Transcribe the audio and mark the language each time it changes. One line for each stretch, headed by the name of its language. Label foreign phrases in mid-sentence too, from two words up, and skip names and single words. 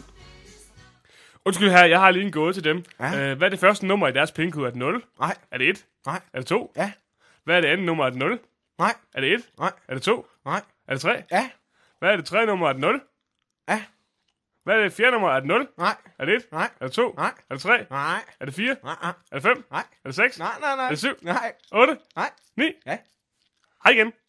Danish: Undskyld her, jeg har lige en gåde til dem. Ja. Hvad er det første nummer i deres pindkode? Er det 0? Nej. Er det 1? Nej. Er det 2? Ja. Hvad er det andet nummer? Er det 0? Nej. Er det 1? Nej. Er det 2? Nej. Er det 3? Ja. Hvad er det tredje nummer? Er det 0? Ja. Hvad er det fjerde nummer? Er det 0? Nej. Er det 1? Nej. Er det 2? Nej. Er det 3? Nej. Er det 4? Nej. Er det 5? Nej. Er det 6? Nej. Er det 7? Nej. 8? Nej. 9? Ja. Hej igen.